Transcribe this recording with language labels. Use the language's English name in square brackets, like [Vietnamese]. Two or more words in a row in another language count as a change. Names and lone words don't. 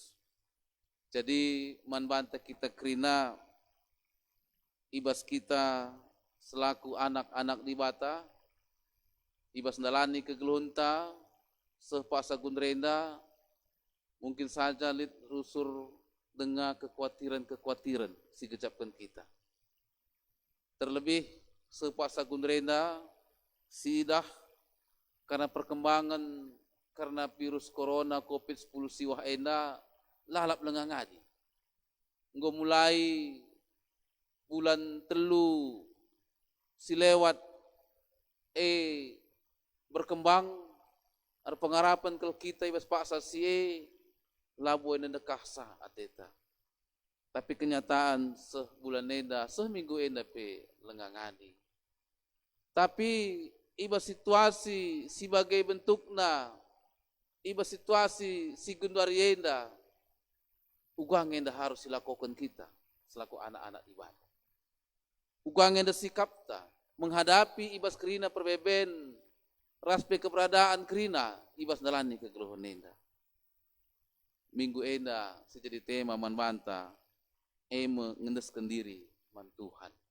[Batak Karo] Jadi man banta kita krina ibas kita [Indonesian] selaku anak-anak [Batak Karo] di bata, ibas ndalani kegeluhunta, sepasa gundrenda, mungkin saja lit rusur dengan kekhawatiran-kekhawatiran si gejapkan kita. Terlebih sepasa gundrenda, sidah [Indonesian] karena perkembangan karena virus corona [Batak Karo] COVID-10 siwah enda lalap lengang ngadi. Nggo mulai bulan telu silewat berkembang ar pengarapan kalau kita ibas paksa labu enda dekahsa ateta. Tapi kenyataan sebulan enda, seminggu enda pe lengangani. Tapi iba situasi sebagai bentukna, iba situasi si gunduari enda, ugang enda [Indonesian] harus dilakukan kita selaku anak-anak ibadah. [Batak Karo] Ugang enda sikapta menghadapi ibas kerina perbeben, raspe keberadaan kerina ibas dalani kegeluhan enda. Minggu enda sejadi tema man banta, mengendeskan diri man Tuhan.